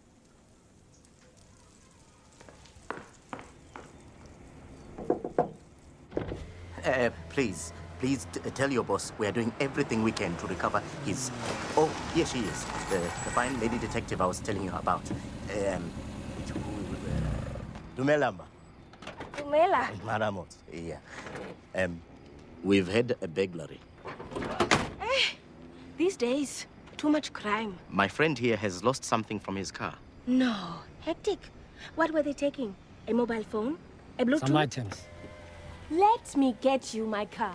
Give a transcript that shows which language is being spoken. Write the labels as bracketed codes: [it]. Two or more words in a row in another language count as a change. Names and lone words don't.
[en] Please tell your boss we are doing everything we can to recover his... Oh, here she is. The fine lady detective I was telling you about. Dumela. Dumela. Maramot, yeah. We've had a burglary. These days, too much crime. My friend here has lost something from his car. No. Hectic. What were they taking? A mobile phone? A Bluetooth? Some items. Let me get you my card.